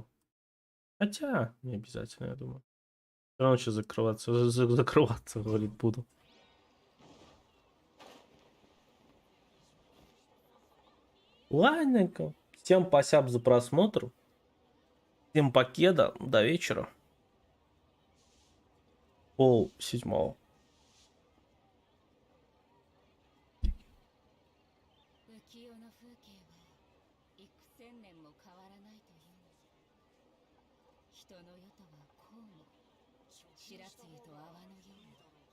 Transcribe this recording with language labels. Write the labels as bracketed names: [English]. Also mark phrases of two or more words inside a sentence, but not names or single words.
[Russian] Хотя, не обязательно, я думаю. Все равно сейчас закрываться, говорит, буду. Ладненько. Всем спасибо за просмотр. Всем покеда. До вечера. 6:30. [Japanese] 浮世の風景は幾千年も変わらないというのじゃ。人の世とはこうも白露と泡のように